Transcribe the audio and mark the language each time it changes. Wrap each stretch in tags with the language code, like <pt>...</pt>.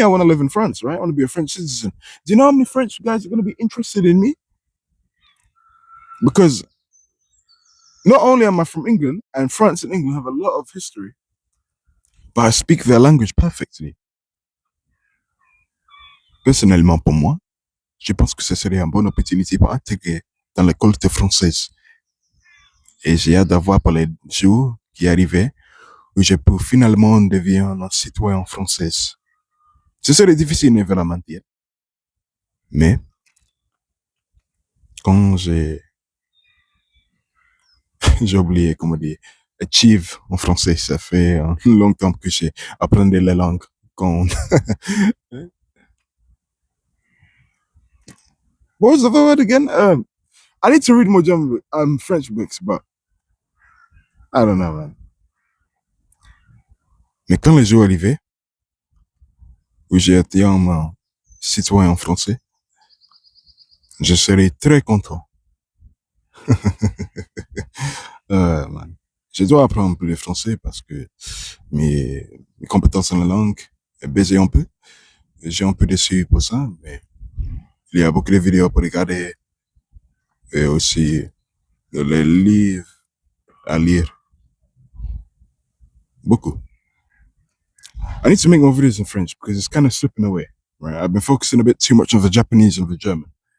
<en>I want to live in France, right? I want to be a French citizen. Do you know how many French guys are going to be interested in me? Because not only am I from England, and France and England have a lot of history, but I speak their language perfectly.</en> <fr>Personnellement, pour moi, je pense que ce serait une bonne opportunité pour intégrer dans la culture française. Et j'ai hâte d'avoir pour les jours qui arrivaient où je peux finalement devenir un citoyen français. Ce serait difficile, évidemment, dire. Mais, quand j'ai oublié comment dire, achieve en français, ça fait un long temps que j'ai appris les langues. Quand...</fr> <en>What was the word again? I need to read more German, French books, but I don't know, man.</en> <fr>Mais quand les jours arrivaient, où j'ai été un citoyen français, je serai très content. Man. Je dois apprendre un peu le français parce que mes compétences en la langue baissent un peu. J'ai un peu déçu pour ça, mais il y a beaucoup de vidéos pour regarder et aussi les livres à lire. Beaucoup.</fr> <en>I need to make more videos in French because it's kind of slipping away, right? I've been focusing a bit too much on the Japanese and the German.</en>